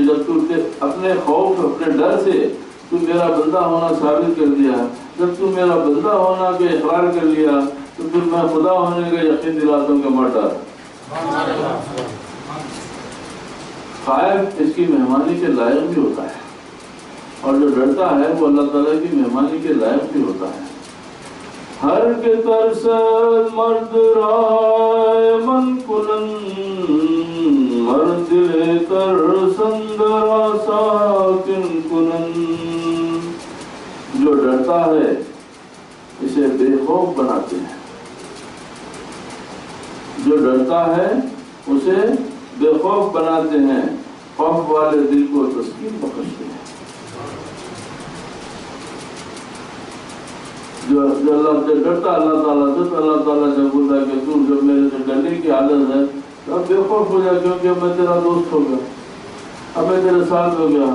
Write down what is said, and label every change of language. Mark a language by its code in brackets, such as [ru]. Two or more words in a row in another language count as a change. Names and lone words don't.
[ur] جب تو اپنے خوف اپنے ڈر سے تو میرا بندہ ہونا ثابت کر دیا، جب تو میرا بندہ ہونا کے اقرار کر لیا تو پھر میں خدا ہونے کا یقین دلاتا ہوں کہ مت ڈر۔ خائف اس کی مہمانی کے لائق بھی ہوتا ہے، اور جو ڈرتا ہے وہ اللہ تعالیٰ کی مہمانی کے لائق بھی ہوتا ہے۔ [fa] ہر کے ترسد مرد رائے من کنن، مرد دل ترسندرا ساکن کنن۔ [ur] جو ڈرتا ہے اسے بے خوف بناتے ہیں، جو ڈرتا ہے اسے بے خوف بناتے ہیں، خوف والے دل کو تسکین بخشتے ہیں۔ جو اللہ سے ڈرتا اللہ تعالیٰ سے، تو اللہ تعالیٰ سے بولتا کہ تو جب میرے سے ڈرنے کی عادت ہے تو اب بے خوف ہو جا، کیونکہ اب میں تیرا دوست ہو گیا، اب میں تیرے ساتھ ہو گیا۔